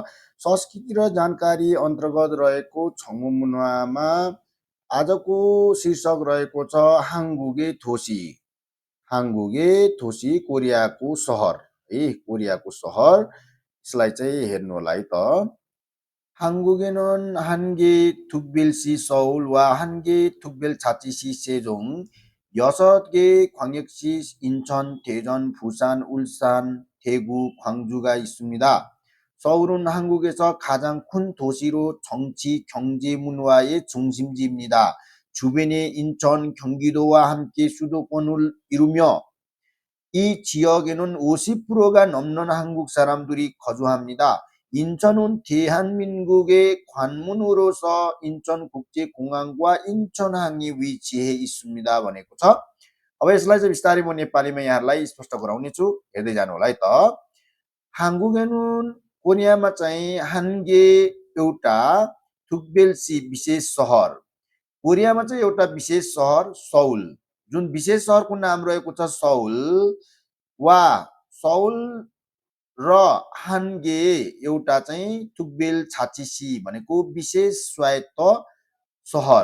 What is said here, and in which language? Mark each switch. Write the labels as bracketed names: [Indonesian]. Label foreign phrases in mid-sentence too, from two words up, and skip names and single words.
[Nepali] संस्कृति र जानकारी अन्तर्गत रहेको छङ्मु मुनामा आजको शीर्षक रहेको छ [Korean] 한국의 도시. 한국의 도시 [Nepali] कोरियाको सहर है, कोरियाको सहर। यसलाई चाहिँ हेर्नु होला है त। [Korean] 한국에는 한개 특별시 서울와 한개 특별자치시 세종, 6개 광역시 인천, 대전, 부산, 울산, 대구, 광주가 있습니다. 서울은 한국에서 가장 큰 도시로 정치, 경제, 문화의 중심지입니다. 주변의 인천, 경기도와 함께 수도권을 이루며 이 지역에는 50%가 넘는 한국 사람들이 거주합니다. 인천은 대한민국의 관문으로서 인천국제공항과 인천항이 위치해 있습니다 [Nepali] भनेको छ। अब यसलाई चाहिँ बिस्तारै म नेपालीमा यहाँहरूलाई स्पष्ट गराउने छु। हेर्दै जानु होला है त। 한국에는 कोरियामा चाहिँ 한개 एउटा 특별시 विशेष सहर, कोरियामा चाहिँ एउटा विशेष सहर सौल, जुन विशेष सहरको नाम रहेको छ सौल, वा सौल र हानगे एउटा चाहिँ [Korean] 특별자치시 [Nepali] भनेको विशेष स्वायत्त सहर।